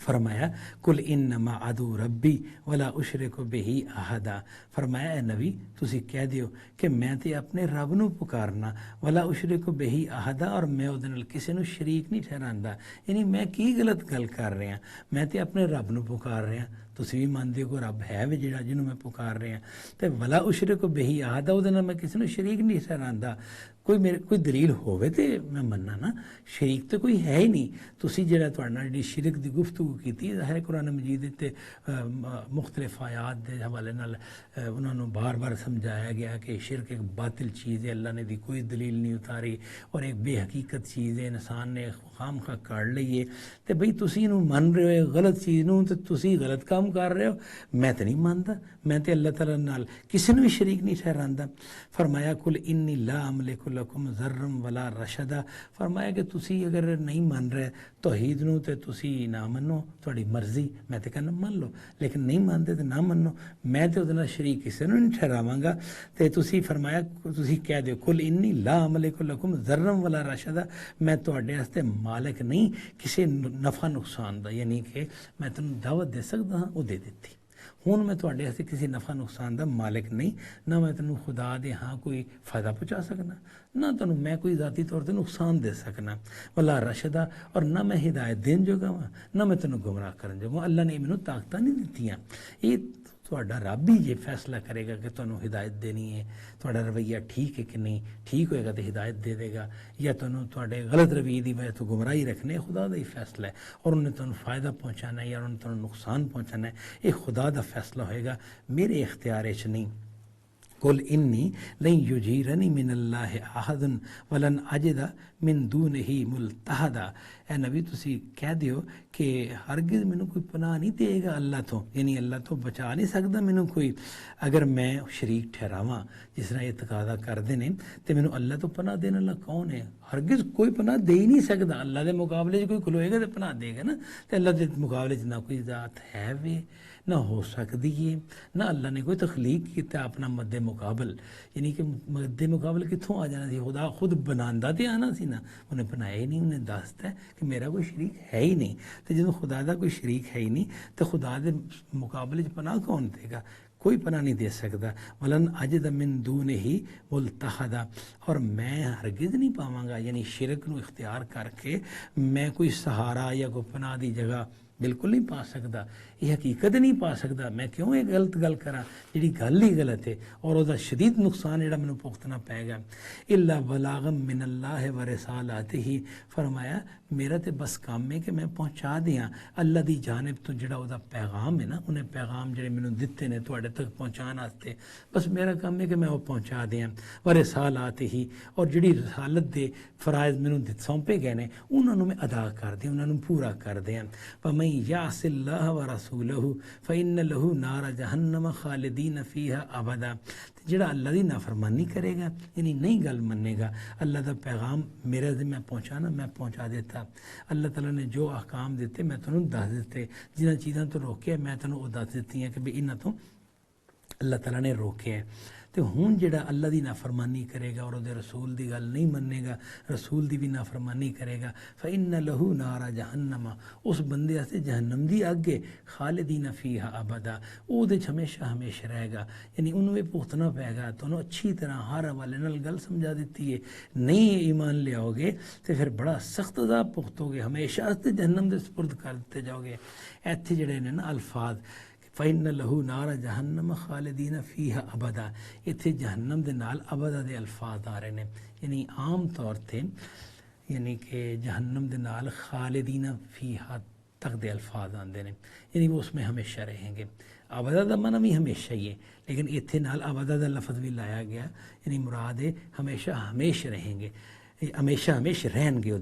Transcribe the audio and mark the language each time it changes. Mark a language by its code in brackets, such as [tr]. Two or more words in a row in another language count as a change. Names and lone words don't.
[pa] فرمایا [ar] کل انما ادعو ربی ولا اشرک بہ احدا، [pa] فرمایا اے نبی تسی کہہ دیو کہ میں تے اپنے رب نو پکارنا، [ar] ولا اشرک بہ احدا، [pa] اور میں او دے نال کسے نو شریک نہیں ٹھہراندا، یعنی میں کی غلط گل کر رہا، میں تے اپنے رب نو پکار رہا، تسی بھی مانتے ہو کہ رب ہے وے جڑا جنوں میں پکار رہا، تے [ar] ولا اشرک بہ احدا [pa] او دے نال میں کسے نو شریک نہیں ٹھہراندا، کوئی دلیل ہوے تے میں مننا نا، شریک تو کوئی ہے ہی نہیں۔ تسی جڑا تہاڈے نال جڑی شرک دی گفتگو کیتی ظاہر قرآن مجید تے مختلف آیات دے حوالے نال انہاں نوں بار بار سمجھایا گیا کہ شرک ایک باطل چیز ہے، اللہ نے دی کوئی دلیل نہیں اتاری، اور ایک بے حقیقت چیز ہے، انسان نے خام خواہ کر لئیے، تے بھئی تسی انہوں من رہے ہو غلط چیز نوں، تے تسی غلط کام کر رہے ہو، میں تے نہیں مانتا، میں تے اللہ تعالیٰ نال کسی نوں بھی شریک نہیں ٹھہراندا۔ [ar] فرمایا کل انی لا املک لکم ضرا ولا رشدا، [pa] فرمایا کہ تسی اگر نہیں مان رہے توحید نوں تے تسی نہ منو، تہاڈی مرضی، میں تے کہنا مان لو، لیکن نہیں مانتے تے نہ منو، میں تے اودے نال شریک کسے نوں نہیں ٹھہراواں گا۔ تے تسی فرمایا تسی کہہ دیو [ar] کل انی لا املک لکم ضرا ولا رشدا، [pa] میں تہاڈے واسطے مالک نہیں کسے نفع نقصان دا، یعنی کہ میں تینوں دعوت دے سکدا ہاں، وہ دے دتی، ہن میں تہاڈے واسطے کسی نفع نقصان دا مالک نہیں، نہ میں تینوں خدا دے ہاں کوئی فائدہ پہنچا سکنا، نہ تینوں میں کوئی ذاتی طور تے نقصان دے سکنا، ولا رشدا، اور نہ میں ہدایت دین جوگا ہاں، نہ میں تینوں گمراہ کرن جوگا، اللہ نے مینوں طاقتاں نہیں دتیاں، یہ تہاڈا رب ہی یہ فیصلہ کرے گا کہ تینوں ہدایت دینی ہے، تہاڈا رویہ ٹھیک ہے کہ نہیں، ٹھیک ہوئے گا تو ہدایت دے دے گا، یا تینوں تہاڈے غلط رویے دی وجہ تو گمراہی رکھنے، خدا دا ہی فیصلہ ہے، اور انہیں تینوں فائدہ پہنچانا ہے یا انہیں تینوں نقصان پہنچانا ہے، یہ خدا دا فیصلہ ہوئے گا، میرے اختیار وچ نہیں۔ [ar] قل انی لن یجیرنی من اللہ احد ولن اجد من دونہ ملتحدا، [pa] اے نبی تسی کہہ دیو کہ ہرگز مینوں کوئی پناہ نہیں دے گا اللہ تو، یعنی اللہ تو بچا نہیں سکدا مینوں کوئی، اگر میں شریک ٹھہراواں جس طرح یہ تقاضا کردے نے، تے مینوں اللہ تو پناہ دینے والا کون ہے؟ ہرگز کوئی پناہ دے ہی نہیں سکدا، اللہ دے مقابلے 'ਚ کوئی کھلوئے گا تو پناہ دے گا نا، تے اللہ دے مقابلے 'ਚ نہ کوئی ذات ہے وے، نہ ہو سکتی ہے، نہ اللہ نے کوئی تخلیق کیتا اپنا مد مقابل، یعنی کہ مد مقابل کتوں آ جانا سی، خدا خود بناندا تے آنا سی نا، انہیں بنایا ہی نہیں، انہیں دستا ہے کہ میرا کوئی شریک ہے ہی نہیں، تو جب خدا دا کوئی شریک ہے ہی نہیں تو خدا دے مقابلے 'ਚ پناہ کون دے گا؟ [ur] کوئی پناہ نہیں دے سکتا۔ [ar] ولن اجد من دونہ ملتحدا، [pa] اور میں ہرگز نہیں پاواں گا، یعنی شرک نو اختیار کر کے میں کوئی سہارا یا کوئی پناہ دی جگہ بالکل نہیں پا سکتا، یہ حقیقت نہیں پا سکتا، میں کیوں یہ غلط گل کراں جڑی گل ہی غلط ہے، اور وہ شدید نقصان جڑا مینوں بھگتنا پے گا۔ [ar] الا بلاغا من اللہ و رسالاتہ، [pa] فرمایا میرا تے بس کام ہے کہ میں پہنچا دیاں اللہ دی جانب تو جڑا وہ پیغام ہے نا، انہیں پیغام جڑے مینوں دتے نے تواڈے تک پہنچان واسطے، بس میرا کام ہے کہ میں وہ پہنچا دیاں، [ar] و رسالاتہ، [pa] اور جڑی رسالت دے فرائض مینوں سونپے گئے نے انہاں نوں میں ادا کر دیاں، انہاں نوں پورا کر دیاں۔ [ar] فمن یعص اللہ ورسولہ فإن لہ نار جہنم خالدین فیہا ابدا، [pa] جڑا اللہ دی نافرمانی کرے گا، یعنی نہیں گل منے گا، اللہ دا پیغام میرے ذمہ پہنچانا، میں پہنچا دیتا، اللہ تعالیٰ نے جو احکام دیتے میں تنوں دس دیتے، جنہاں چیزاں تو روکے میں تنوں وہ دس دیتی ہیں کہ بھئی انہاں تو اللہ تعالیٰ نے روکے ہیں۔ تو ہون جڑا اللہ دی نافرمانی کرے گا اور دے رسول دی گل نہیں مننے گا، رسول دی بھی نافرمانی کرے گا، [ar] فإن لہ نار جہنم، [pa] اس بندے سے جہنم دی اگ ہے، [ar] خالدین فیہا ابدا، [pa] او دے ہمیشہ ہمیشہ رہے گا، یعنی انہوں بھی پختنا پے گا، تو انہوں اچھی طرح ہر حوالے نال گل سمجھا دیتی ہے، نہیں ایمان لے آؤ گے تو پھر بڑا سخت عذاب پختو گے، ہمیشہ سے جہنم دے سپرد کر دیتے جاؤ گے۔ ایتھے جڑے نے نا الفاظ [ar] فإن لہ نار جہنم خالدین فیہا ابدا، [pa] اتھے جہنم دے نال ابدا دے الفاظ آ رہے ہیں، یعنی عام طور تے یعنی کہ جہنم دے نال [ar] خالدین فیہا [pa] تک دے الفاظ آندے ہیں، یعنی وہ اس میں ہمیشہ رہیں گے۔ ابدا دا معنی بھی ہمیشہ ہی ہے، لیکن اتھے نال ابدا دا لفظ بھی لایا گیا، یعنی مراد ہے ہمیشہ ہمیشہ رہیں گے، ہمیشہ ہمیشہ رہن گے۔